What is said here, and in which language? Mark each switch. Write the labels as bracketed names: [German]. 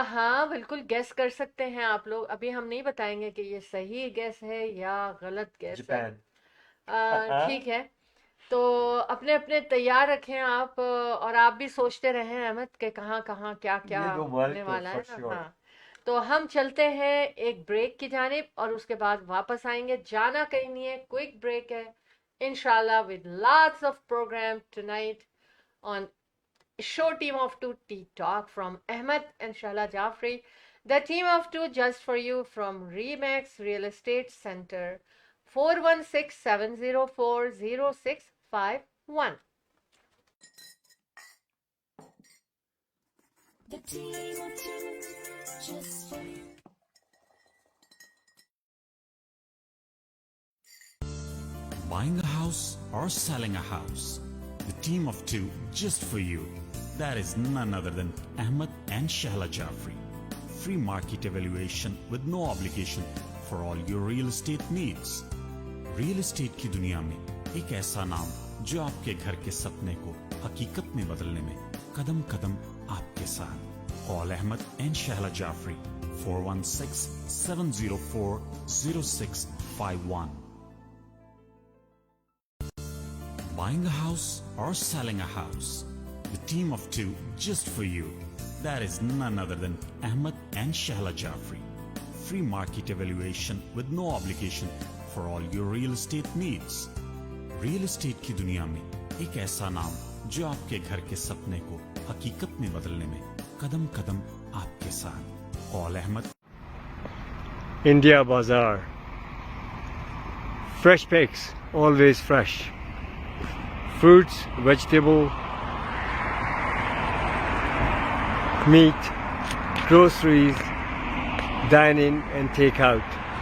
[Hindi] हाँ बिल्कुल, गेस कर सकते हैं आप लोग। अभी हम नहीं बताएंगे कि ये सही गेस है या गलत गेस है। जापान। ठीक है, तो अपने अपने तैयार रखें आप, और आप भी सोचते रहें अहमद के कहाँ कहाँ क्या क्या ये दो होने मुल्क वाला है [English] for [Hindi] ना। [English] sure। [Hindi] हाँ, तो हम चलते हैं एक ब्रेक की जानिब, और उसके बाद वापस आएंगे। जाना कहीं नहीं है, क्विक ब्रेक है इंशाल्लाह, [English] With lots of program tonight on show team of 2 tea talk from Ahmed and Shala Jafri, the team of 2 just for you from Remax Real Estate Center, 416-704-0651. The team of 2 just for you. Buying a house or selling a house, the team of 2 just for you. That is none other than Ahmed and Shahla Jafri. Free market evaluation with no obligation for all your real estate needs. [Hindi] Real estate की दुनिया में एक ऐसा नाम जो आपके घर के सपने को हकीकत में बदलने में कदम कदम आपके साथ। [English] Call Ahmed and Shahla Jafri 416-704-0651. Buying a house or selling a house, the team of 2 just for you. That is none other than Ahmed and Shahla Jafri. Free market evaluation with no obligation for all your real estate needs. [Hindi] Real estate की दुनिया में एक ऐसा नाम जो आपके घर के सपने को हकीकत में बदलने में कदम कदम आपके साथ। [English] Call Ahmed. India Bazaar. Fresh pigs, always fresh. Fruits, vegetable, meat, groceries, dine in and take out.